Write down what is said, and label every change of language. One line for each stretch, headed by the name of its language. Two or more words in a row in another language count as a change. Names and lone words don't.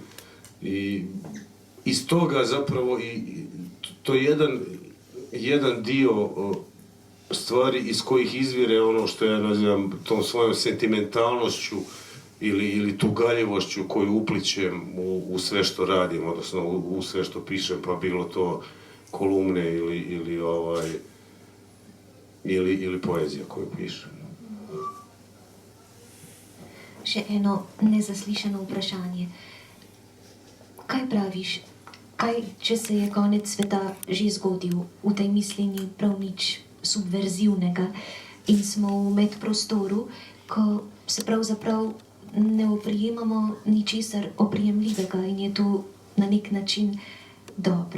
Croatian: I iz toga zapravo to je jedan dio stvari iz kojih izvire ono što ja nazivam tom svojom sentimentalnošću ili tugaljivošću koju uplićem u sve što radim, odnosno u sve što pišem, pa bilo to kolumne ili poezija koju pišem.
Slovenian: Še eno nezaslišano vprašanje. Kaj praviš, če se je konec sveta že zgodil, v tej misli ni prav nič subverzivnega in smo v medprostoru, ko se pravzaprav ne oprijemamo ničesar oprijemljivega in je to na nek način dobro.